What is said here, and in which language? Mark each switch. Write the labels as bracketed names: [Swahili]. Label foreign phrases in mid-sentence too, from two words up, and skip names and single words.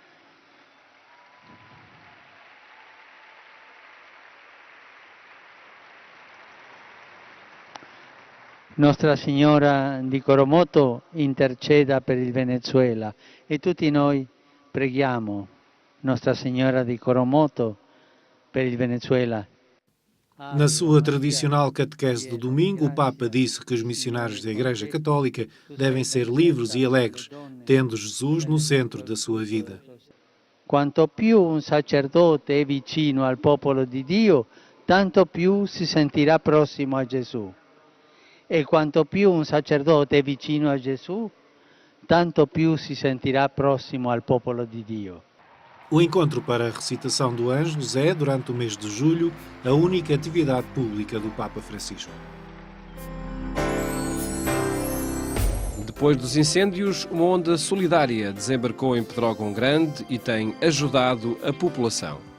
[Italian] Nostra Signora di Coromoto interceda per il Venezuela e tutti noi preghiamo Nostra Signora di Coromoto per il Venezuela. [Portuguese] Na sua tradicional catequese do domingo, o Papa disse que os missionários da Igreja Católica devem ser livres e alegres, tendo Jesus no centro da sua vida. [Italian] Quanto più un sacerdote è vicino al popolo di Dio, tanto più si sentirà prossimo a Gesù. E quanto più un sacerdote è vicino a Gesù, tanto più si sentirà prossimo al popolo di Dio. [Portuguese] O encontro para a recitação do Ângelus é, durante o mês de julho, a única atividade pública do Papa Francisco. Depois dos incêndios, uma onda solidária desembarcou em Pedrógão Grande e tem ajudado a população.